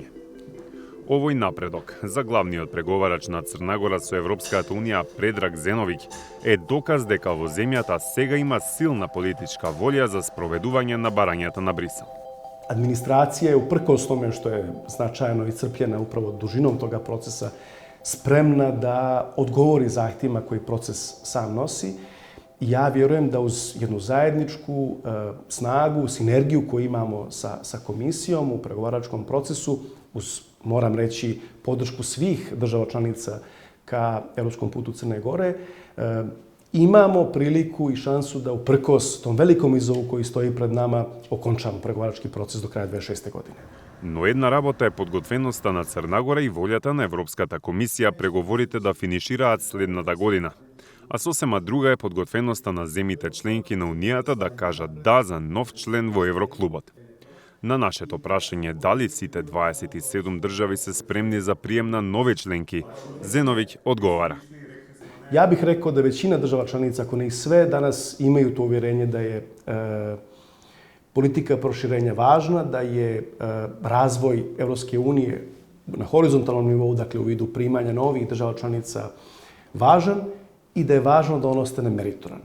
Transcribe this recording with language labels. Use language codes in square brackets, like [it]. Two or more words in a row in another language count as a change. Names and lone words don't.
[mk] Овој напредок за главниот преговарач на Црна Гора со Европската Унија Предраг Зеновиќ е доказ дека во земјата сега има силна политичка волја за спроведување на барањата на Брисел. [sr] Администрација е, упркос томе што е значајно исцрпljena управо дужином тога процеса, спремна да одговори захтивима кои процес сам носи. И ја веруjem да уз едну заедничку снагу, синергију коju имамо sa комисијом у преговарачком процесу, uz, moram reći, podršku svih država članica ka evropskom putu Crne Gore, imamo priliku i šansu da uprkos tom velikom izovu koji stoji pred nama okončamo pregovarački proces do kraja 2026. godine. [mk] Но една работа е подготвеноста на Црна Гора и волјата на Европската комисија преговорите да финишираат следната година. А сосема друга е подготвеноста на земите членки на Унијата да кажат да за нов член во Евроклубот. На нашето прашање дали сите 27 држави се спремни за прием на нови членки, Зеновиќ одговара. [sr] Ja bih rekao da većina država članica, ako ne i sve, danas imaju to uvjerenje da je politika proširenja važna, da je razvoj Evropske unije na horizontalnom nivou, dakle u vidu primanja novih država članica, važan i da je važno da on ostane meritoran.